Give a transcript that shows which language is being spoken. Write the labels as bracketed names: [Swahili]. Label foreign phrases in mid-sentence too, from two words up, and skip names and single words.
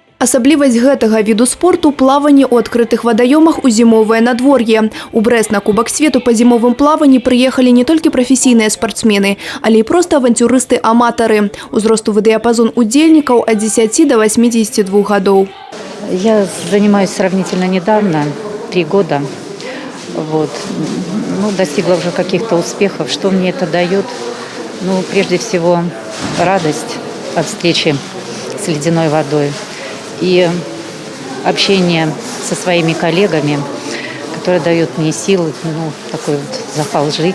[Belarusian] Асаблівасць гэтага віду спорту – плаванне ў адкрытых вадаёмах у зімовае надвор'е. У Брэст на Кубак свету па зімовым плаванні прыехалі не толькі прафесійныя спартсмены, але і проста авантюрысты-аматары. Узросту дыяпазон удзельнікаў ад 10 до 82 гадоў. [Russian] Я занимаюсь сравнительно недавно, 3 года. Достигла уже каких-то успехов. Что мне это дает? Прежде всего, радость от встречи с ледяной водой и общение со своими коллегами, которые дают мне силы, такой запал жить.